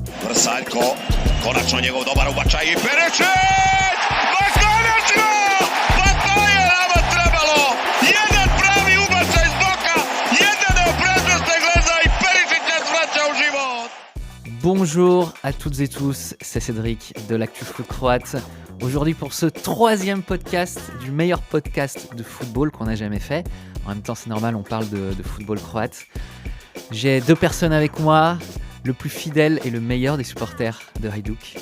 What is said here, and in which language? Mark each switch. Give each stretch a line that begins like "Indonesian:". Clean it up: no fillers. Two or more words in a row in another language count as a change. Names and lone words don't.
Croatian: Vrsaljko, konačno njegov dobar ubačaj i Perišić! Ma konačno! Pa to je nama trebalo! Jedan pravi ubačaj z boka, jedan prednost Engleza i Perišić nas vraća u život!
French: Bonjour à toutes et tous, c'est Cédric de l'Actu Foot Croate. Aujourd'hui pour ce 3e podcast du meilleur podcast de football qu'on a jamais fait. En même temps c'est normal, on parle de football croate. J'ai 2 personnes avec moi, le plus fidèle et le meilleur des supporters de Hajduk.